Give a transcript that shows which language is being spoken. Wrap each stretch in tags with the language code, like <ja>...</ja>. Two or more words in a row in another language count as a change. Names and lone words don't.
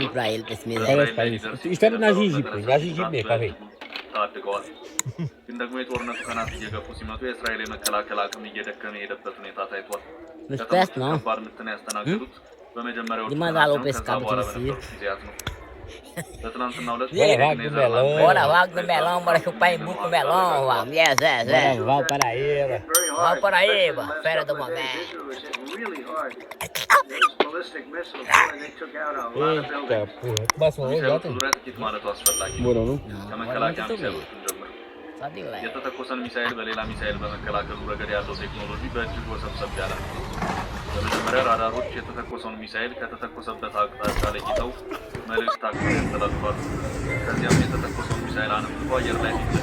<am>ሚሳኤሎች ታድገዋል። ግን ደግሞ የጦርነቱ ቀናት እየገፉ ሲመጡ የእስራኤል የመከላከል አቅም እየደከመ የሄደበት ሁኔታ ታይቷል። ከባድ ምትን ያስተናገዱት በመጀመሪያው ጊዜያት ነው። በትናንትናው ዕለት</am> <pt>Bora, vai comer melão, bora chupar em buco melão, vamos.</pt> <en>Yes, yes, yes.</en> <pt>Vai para aí, Vai por aí, fera do momento. Eita, porra. Passa uma outra.</pt> <am>ዙሪያ ጥቂት ማለቱ አስፈላጊ ነው። ከመከላከያ ሚሳኤሎቹን ጀምር የተተኮሰን ሚሳኤል በሌላ ሚሳኤል በመከላከሉ ረገድ ያለው ቴክኖሎጂ በእጅግ ወሰብሰብ ያለ ነው። በመጀመሪያ ራዳሮች የተተኮሰውን ሚሳኤል ከተተኮሰበት አቅጣጫ ለይተው መልእክት አቅርበው ያስተላልፋሉ። ከዚያም የተተኮሰውን ሚሳኤል አነፍንፎ አየር ላይ</am>